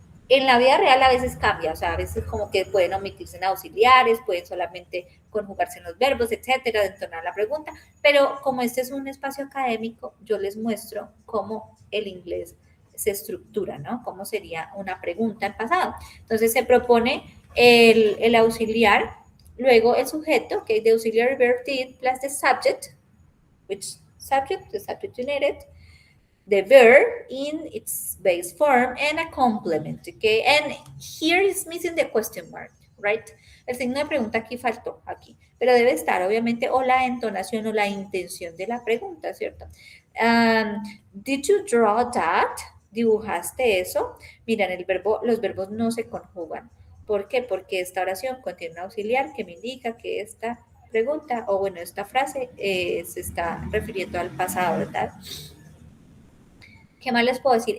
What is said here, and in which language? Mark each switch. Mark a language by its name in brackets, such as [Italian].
[Spanish] En la vida real a veces cambia, o sea, a veces como que pueden omitirse en auxiliares, pueden solamente conjugarse en los verbos, etcétera, de entonar la pregunta, pero como este es un espacio académico, yo les muestro cómo el inglés se estructura, ¿no? Cómo sería una pregunta en pasado. Entonces se propone el auxiliar, luego el sujeto, [English] okay, the auxiliary verb did, plus the subject, which subject, the subject you needed, the verb in its base form, and a complement, okay? And here is missing the question mark, right? [Spanish] El signo de pregunta aquí faltó, aquí, pero debe estar, obviamente, o la entonación o la intención de la pregunta, ¿cierto? [English] Did you draw that? [Spanish] ¿Dibujaste eso? Miren, los verbos no se conjugan. ¿Por qué? Porque esta oración contiene un auxiliar que me indica que esta pregunta, o bueno, esta frase se está refiriendo al pasado, ¿verdad? ¿Qué más les puedo decir?